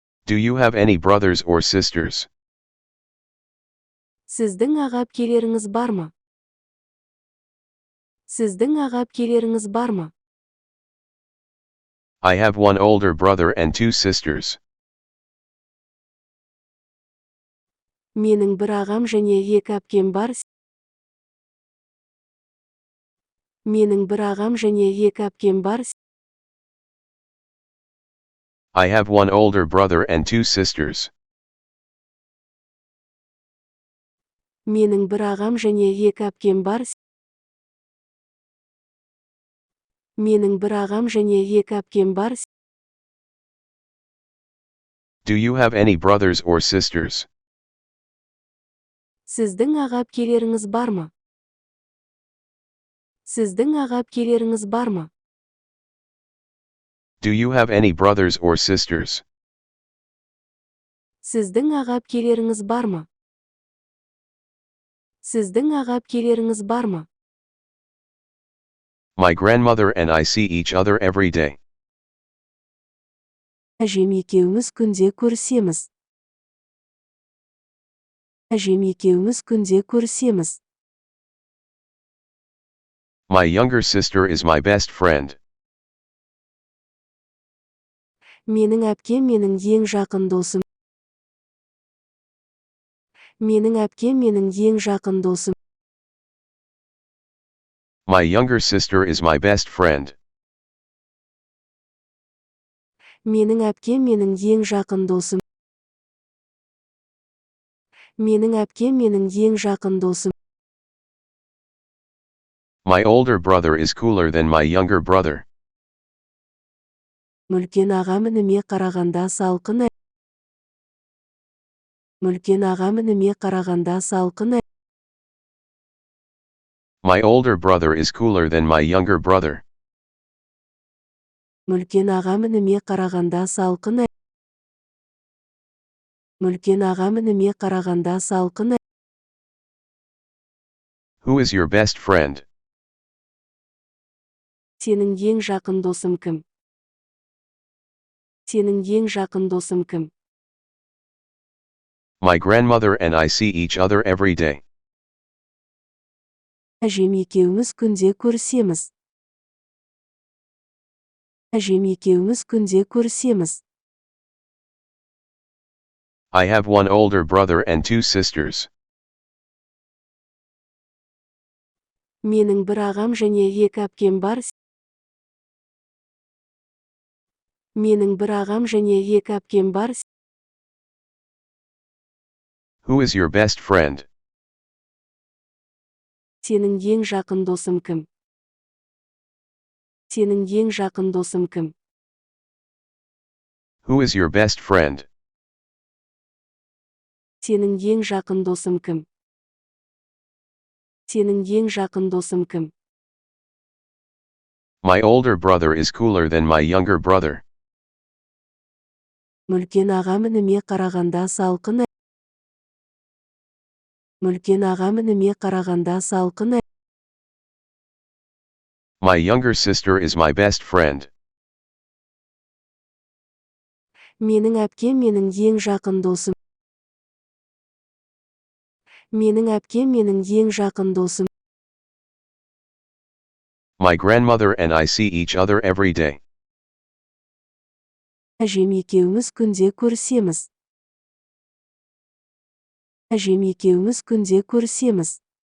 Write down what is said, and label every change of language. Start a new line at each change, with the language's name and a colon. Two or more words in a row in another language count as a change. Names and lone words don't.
English: Do you have any brothers or sisters?
Kazakh: Сіздің аға-әпкелеріңіз бар ма? Сіздің аға-әпкелеріңіз бар ма?
English: I have one older brother and two sisters.
Kazakh: Менің бір ағам және екі әпкем бар. Менің бір ағам және екі әпкем бар.
English: I have one older brother and two sisters.
Kazakh: Менің бір ағам және екі әпкем бар. Менің бір ағам және екі әпкем бар.
English: Do you have any brothers or sisters?
Kazakh: Сіздің аға-әпкелеріңіз бар ма? Сіздің аға-әпкелеріңіз бар ма?
English: Do you have any brothers or sisters?
Kazakh: Сіздің аға-әпкелеріңіз бар ма? Сіздің аға-әпкелеріңіз бар ма?
English: My grandmother and I see each other every day.
Kazakh: Әжем екеуміз күнде көрісеміз. Әжем екеуміз күнде көрісеміз.
English: My younger sister is my best friend.
Kazakh: Менің әпкем менің ең жақын досым. Менің әпкем менің ең жақын досым.
English: My younger sister is my best friend.
Kazakh: Менің әпкем менің ең жақын досым. Менің әпкем менің ең жақын досым.
English: My older brother is cooler than my younger brother.
Kazakh: Үлкен ағам ініме қарағанда салқын. Үлкен ағам ініме қарағанда салқын.
English: My older brother is cooler than my younger brother.
Kazakh: Үлкен ағам ініме қарағанда салқын. Үлкен ағам ініме қарағанда салқын.
English: Who is your best friend?
Kazakh: Сенің ең жақын досым кім? Сенің ең жақын досым кім?
English: My grandmother and I see each other every day.
Kazakh: Әжем екеуміз күнде көрісеміз. Әжем екеуміз күнде көрісеміз.
English: I have one older brother and two sisters.
Kazakh: Менің бір ағам және екі әпкем бар. Менің бір ағам және екі әпкем бар.
English: Who is your best friend?
Kazakh: Сенің ең жақын досым кім? Сенің ең жақын досым кім?
English: Who is your best friend?
Kazakh: Сенің ең жақын досым кім? Сенің ең жақын досым кім?
English: My older brother is cooler than my younger brother.
Kazakh: Үлкен ағам ініме қарағанда салқын. Үлкен ағам ініме қарағанда салқын.
English: My younger sister is my best friend.
Kazakh: Менің әпкем менің ең жақын досым. Менің әпкем менің ең жақын досым.
English: My grandmother and I see each other every day.
Kazakh: Әжем екеуміз күнде көрісеміз. Әжем екеуміз күнде көрісеміз.